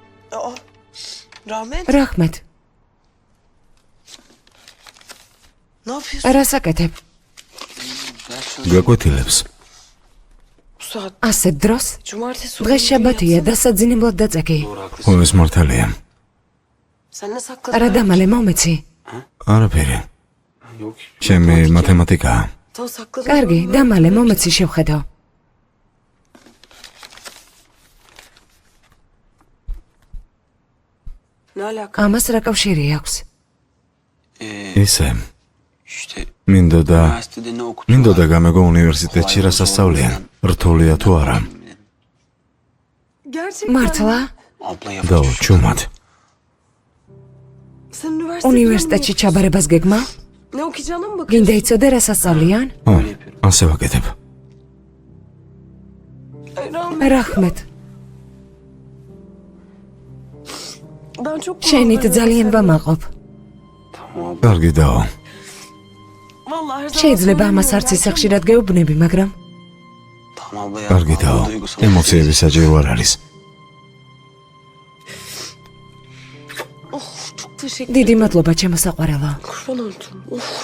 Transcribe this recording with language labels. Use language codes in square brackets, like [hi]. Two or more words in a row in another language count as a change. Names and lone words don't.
[tr] Rahmet. Raxmet. Ne yapıyorsun [ka] Რას აკეთებ? გაკვეთილებს. [tr] bu saat? [ka] ასეთ დროს? [tr] Cumartesi [ka] დღეს შაბათია და საძინებლად დაწექი. ხო, ეს მართალია. [tr] Sen ne sakladın? [ka] რა დამალე მომეცი? არაფერი. ჩემი მათემატიკაა. [tr] Tamam sakladın. [ka] კარგი, დამალე მომეცი შევხედო. [tr] Ne alaka? [ka] ამას რა კავშირი აქვს? ისე. მინდოდა გამეგო უნივერსიტეტში რა სასწავლიან. რთულია თუ არა? [tr] Gerçekten. [ka] მართლა? და ჩუმად. [tr] Sen üniversitede [ka] უნივერსიტეტში ჩაბარებას გეგმა? [tr] ne okuyacağına mı bakıyorsun? [ka] გინდა იცოდე რა სასწავლიან? ო, ასე ვაკეთებ. [tr] Ay, Rahmet. Raxmet. Ben çok [ka] შენით ძალიან ვამაყობ. კარგი დაო. [tr] Vallahi her zaman [ka] შეიძლება ამას არც ისე ხშირად გეუბნები, მაგრამ კარგი დაო. ემოციები საჭირო არ არის. [tr] çok teşekkür [ka] დიდი მადლობა ჩემო საყვარელო. [tr] Kurban oldum. Of.